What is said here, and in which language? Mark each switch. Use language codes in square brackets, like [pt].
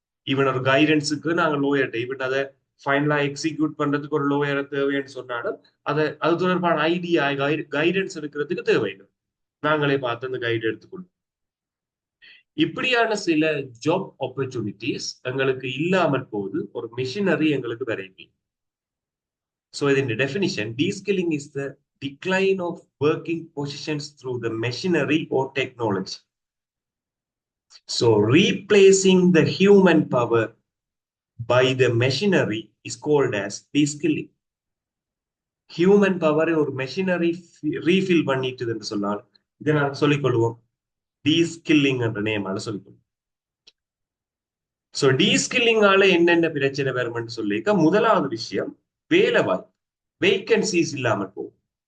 [ta] Even ஒரு கைடன்ஸுக்கு நாங்க லோயர்கிட்ட even அதை ஃபைனலா எக்ஸிக்யூட் பண்றதுக்கு ஒரு லோயரை தேவைன்னு சொன்னாலும் அது தொடர்பான ஐடியா கைடன்ஸ் எடுக்கிறதுக்கு தேவையில்லை. நாங்களே பார்த்து அந்த கைடு எடுத்துக்கொள்ளும். இப்படியான சில ஜாப் ஆப்பர்ச்சுனிட்டிஸ் எங்களுக்கு இல்லாமல் போகுது, ஒரு மிஷினரி எங்களுக்கு வரைக்கும். [en] So in the definition, de-skilling is the decline of working positions through the machinery or technology. So replacing the human power by the machinery is called as de-skilling. [ta] Human பவரை ஒரு machinery refill பண்ணிட்டு என்று சொன்னால் இதை நாங்கள் சொல்லிக்கொள்வோம் டீஸ்கில்லிங் என்ற நேமால சொல்லிக்கொள்வோம். So டீஸ்கில்லிங்கால என்னென்ன பிரச்சனை வரும்னு சொல்லிக்க முதலாவது விஷயம் வேலை வாய்ப்பு, வேகன்சிஸ் இல்லாமல் போகும்.